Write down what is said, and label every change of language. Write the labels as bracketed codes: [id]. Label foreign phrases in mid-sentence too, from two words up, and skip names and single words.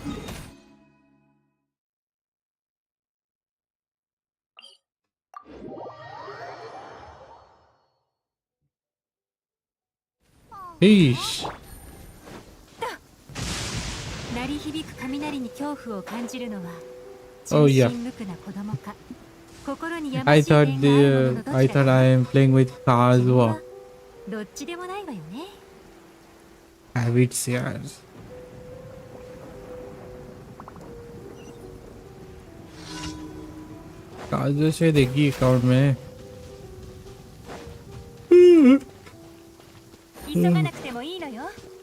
[ja] Eesh. 鳴り響く雷に恐怖を感じるのは Oh 純 [en] yeah. [ja] 真無垢な子供か心にやま [en] I [ja] しい点がある [en] thought [ja] もののどちら [en] I thought I am playing with Kazuha. [ja] どっちでもないわよね。 [hi] Habits यार. काजू से देखी अकाउंट में. [ja] 急がなくてもいいのよ。